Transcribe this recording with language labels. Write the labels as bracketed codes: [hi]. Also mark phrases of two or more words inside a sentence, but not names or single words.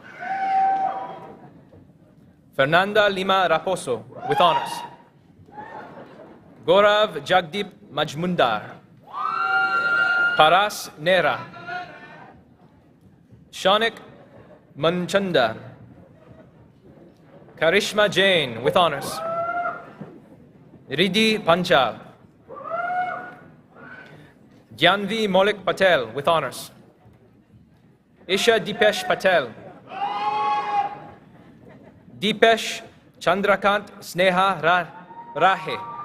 [en] Fernanda Lima Raposo, with honors. Gaurav Jagdeep Majmundar. Paras Nera. Shanik Manchanda. Karishma Jain, with honors. Riddhi Panchal. Gyanvi Molik Patel, with honors. Isha Dipesh Patel. Dipesh Chandrakant Sneha Rahe.